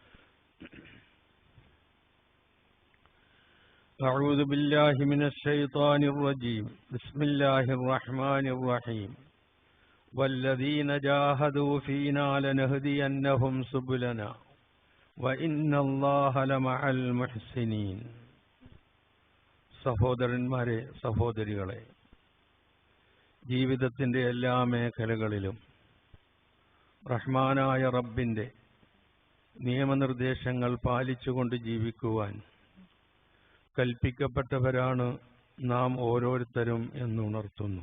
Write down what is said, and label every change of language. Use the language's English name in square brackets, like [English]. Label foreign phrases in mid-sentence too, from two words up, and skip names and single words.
[Arabic] أعوذ بالله من الشيطان الرجيم بسم الله الرحمن الرحيم والذين جاهدوا فينا لنهدينهم سبلنا وإن الله لمع المحسنين [Malayalam] സഹോദരന്മാരെ സഹോദരികളെ ജീവിതത്തിൻ്റെ എല്ലാ മേഖലകളിലും റഹ്മാനായ റബ്ബിൻ്റെ നിയമനിർദ്ദേശങ്ങൾ പാലിച്ചുകൊണ്ട് ജീവിക്കുവാൻ കൽപ്പിക്കപ്പെട്ടവരാണ് നാം ഓരോരുത്തരും എന്നുണർത്തുന്നു.